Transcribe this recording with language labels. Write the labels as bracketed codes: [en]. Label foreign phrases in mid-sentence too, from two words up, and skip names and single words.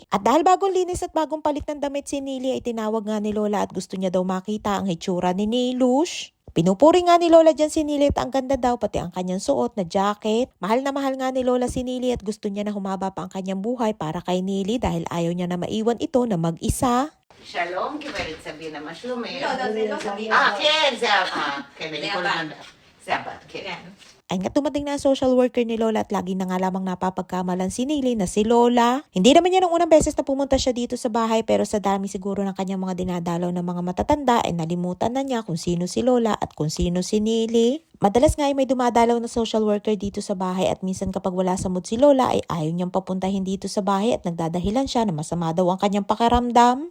[tl] At dahil bagong linis at bagong palit ng damit si Nili ay tinawag nga ni Lola at gusto niya daw makita ang hitsura ni Nilush. Pinupuri nga ni Lola dyan si Nili at ang ganda daw pati ang kanyang suot na jacket. Mahal na mahal nga ni Lola si Nili at gusto niya na humaba pa ang kanyang buhay para kay Nili dahil ayaw niya na maiwan ito na mag-isa. [he] שלום, גברת סבינה משומר. לא sabihin. כן, זה כן, אני כל הזמן... זה הבת, כן. [tl] Ay nga dumating na ang [en] social worker [tl] ni Lola at lagi na nga lamang napapagkamalan si Nili na si Lola. Hindi naman niya nung unang beses na pumunta siya dito sa bahay pero sa dami siguro ng kanyang mga dinadalaw ng mga matatanda ay nalimutan na niya kung sino si Lola at kung sino si Nili. Madalas nga ay may dumadalaw na [en] social worker [tl] dito sa bahay at minsan kapag wala sa mood si Lola ay ayaw niyang papuntahin dito sa bahay at nagdadahilan siya na masama daw ang kanyang pakiramdam.